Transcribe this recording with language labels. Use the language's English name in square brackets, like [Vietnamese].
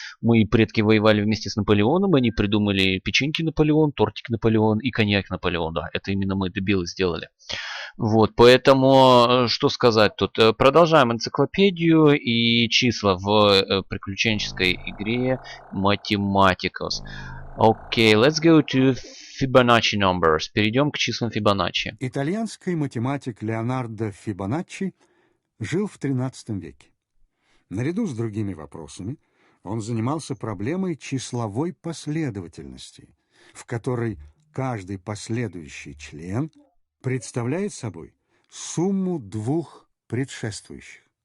[Russian] Мои предки воевали вместе с Наполеоном. Они придумали печеньки Наполеон, тортик Наполеон и коньяк Наполеон. Да, это именно мы, дебилы, сделали. Вот, поэтому, что сказать тут. Продолжаем энциклопедию и числа в приключенческой игре Математикус. [English] Окей, let's go to Fibonacci numbers. [Russian] Перейдем к числам Фибоначчи. Итальянский математик Леонардо Фибоначчи жил в XIII веке. Наряду с другими вопросами он занимался проблемой числовой последовательности, в которой каждый последующий член представляет собой сумму двух предшествующих.